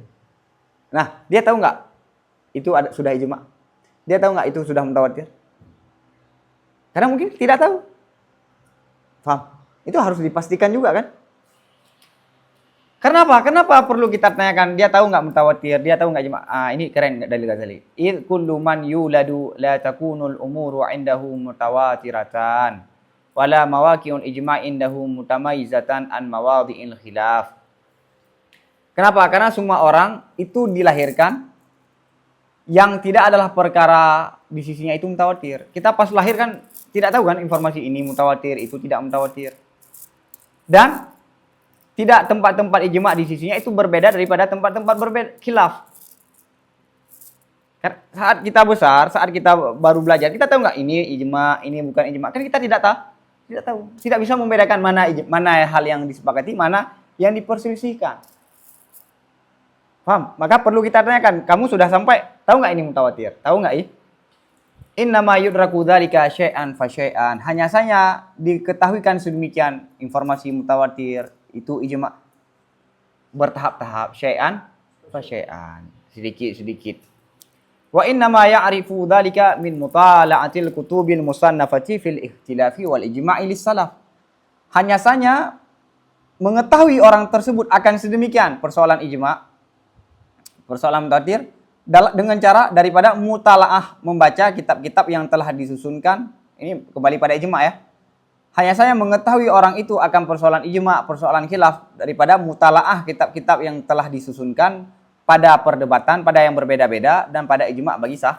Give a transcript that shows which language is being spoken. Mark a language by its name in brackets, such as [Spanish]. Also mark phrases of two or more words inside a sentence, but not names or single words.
[Indonesian] Nah, dia tahu nggak itu sudah ijma'? Dia tahu nggak itu sudah mutawatir? Karena mungkin tidak tahu. Paham? Itu harus dipastikan juga kan? Kenapa? Kenapa perlu kita tanyakan? Dia tahu nggak mutawatir? Dia tahu nggak ijma'? Ini keren dalil Ghazali. [Arabic] إذ كل من يولد لا تكون الأمور عنده متواترة ولا مواقع الإجماع عنده متميزة عن مواضع الخلاف. [Indonesian] Kenapa? Karena semua orang itu dilahirkan yang tidak adalah perkara di sisinya itu mutawatir. Kita pas lahir kan tidak tahu kan informasi ini mutawatir, itu tidak mutawatir. Dan tidak tempat-tempat ijma' di sisinya itu berbeda daripada tempat-tempat berbeda khilaf. Saat kita besar, saat kita baru belajar, kita tahu nggak ini ijma', ini bukan ijma'? Kan kita tidak tahu. Tidak bisa membedakan mana hal yang disepakati, mana yang diperselisihkan. Paham? Maka perlu kita tanyakan, kamu sudah sampai, tahu nggak ini mutawatir? Tahu nggak ini? [Arabic] إنما يدرك ذلك شيئا فشيئا. [Indonesian] Hanya saja diketahuikan sedemikian informasi mutawatir itu ijma' bertahap-tahap, [Arabic] شيئا فشيئا, [Indonesian] sedikit-sedikit. [Arabic] وإنما يعرف ذلك من مطالعة الكتب المصنفة في الاختلاف والإجماع للسلف. [Indonesian] Hanya saja mengetahui orang tersebut akan sedemikian persoalan ijma', persoalan mutawatir dengan cara daripada mutalaah, membaca kitab-kitab yang telah disusunkan. Ini kembali pada ijma' ya. Hanya saya mengetahui orang itu akan persoalan ijma', persoalan khilaf daripada mutalaah kitab-kitab yang telah disusunkan pada perdebatan, pada yang berbeda-beda, dan pada ijma bagi sah.